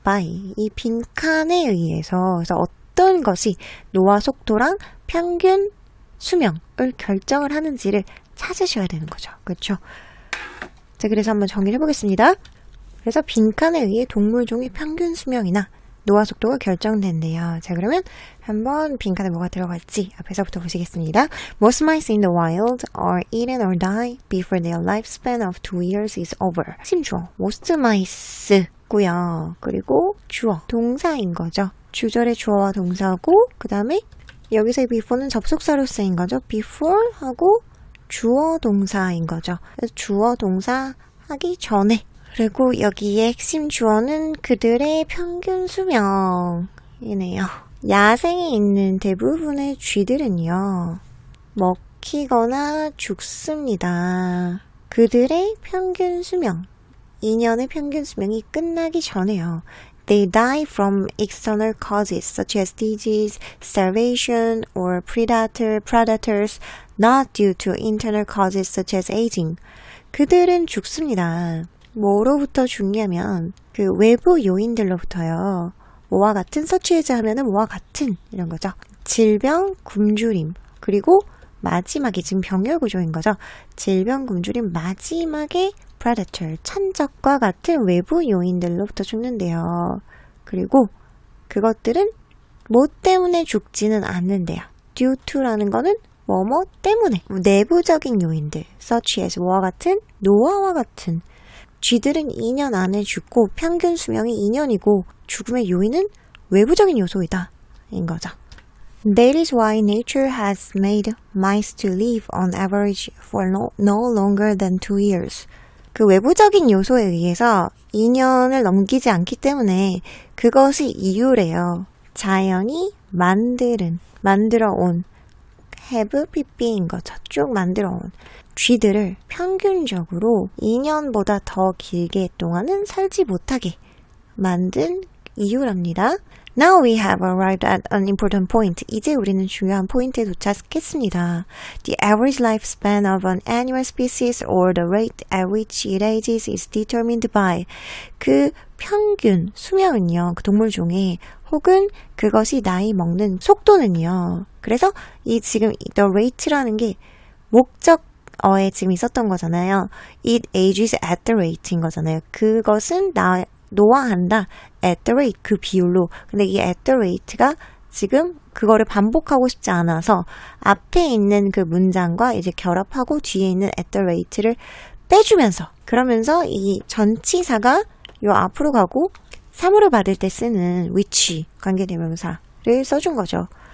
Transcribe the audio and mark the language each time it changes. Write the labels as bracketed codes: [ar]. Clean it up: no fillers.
[ko] by 이 빈칸에 의해서. 그래서 어떤 것이 노화 속도랑 평균 수명을 결정을 하는지를 찾으셔야 되는 거죠. 그렇죠? 자, 그래서 한번 정리를 해보겠습니다. 그래서 빈칸에 의해 동물종의 평균 수명이나 노화 속도가 결정된대요. 자, 그러면 한번 빈칸에 뭐가 들어갈지 앞에서부터 보시겠습니다. [en] Most mice in the wild are eaten or die before their lifespan of 2 years is over. [ko] 핵심 주어 [en] most mice [ko] 고요. 그리고 주어 동사인 거죠. 주절의 주어와 동사고 그 다음에 여기서의 before는 접속사로 쓰인 거죠. before 하고 주어 동사인 거죠. 그래서 주어 동사 하기 전에 그리고 여기에 핵심 주어는 그들의 평균 수명이네요. 야생에 있는 대부분의 쥐들은요. 먹히거나 죽습니다. 그들의 평균 수명, 2년의 평균 수명이 끝나기 전에요. [en] They die from external causes such as disease, starvation, or predators, not due to internal causes such as aging. [ko] 그들은 죽습니다. 뭐로부터 죽냐면 그 외부 요인들로부터요. 뭐와 같은 서치해자 하면은 뭐와 같은 이런 거죠. 질병, 굶주림 그리고 마지막에 지금 병렬 구조인 거죠. 질병, 굶주림 마지막에 predator, 천적과 같은 외부 요인들로부터 죽는데요. 그리고 그것들은 뭐 때문에 죽지는 않는데요. [en] due to [ko] 라는 거는 뭐뭐 때문에 내부적인 요인들 [en] such as [ko] 뭐와 같은 노화와 같은 쥐들은 2년 안에 죽고 평균 수명이 2년이고 죽음의 요인은 외부적인 요소이다 인 거죠. [en] That is why nature has made mice to live on average for no longer than 2 years. [ko] 그 외부적인 요소에 의해서 2년을 넘기지 않기 때문에 그것이 이유래요. 자연이 만들어온 [en] have pp [ko] 인 거죠. 쭉 만들어온 쥐들을 평균적으로 2년보다 더 길게 동안은 살지 못하게 만든 이유랍니다. [en] Now we have arrived at an important point. [ko] 이제 우리는 중요한 포인트에 도착했습니다. [en] The average lifespan of an animal species or the rate at which it ages is determined by. [ko] 그 평균 수명은요. 그 동물종의 혹은 그것이 나이 먹는 속도는요. 그래서 이 지금 [en] the rate [ko] 라는 게 목적어에 지금 있었던 거잖아요. [en] It ages at the rate [ko] 인 거잖아요. 그것은 노화한다. [en] at the rate [ko] 그 비율로. 근데 이 [en] at the rate [ko] 가 지금 그거를 반복하고 싶지 않아서 앞에 있는 그 문장과 이제 결합하고 뒤에 있는 at the rate를 빼주면서 그러면서 이 전치사가 요 앞으로 가고 사물을 받을 때 쓰는 which 관계대명사를 써준 거죠.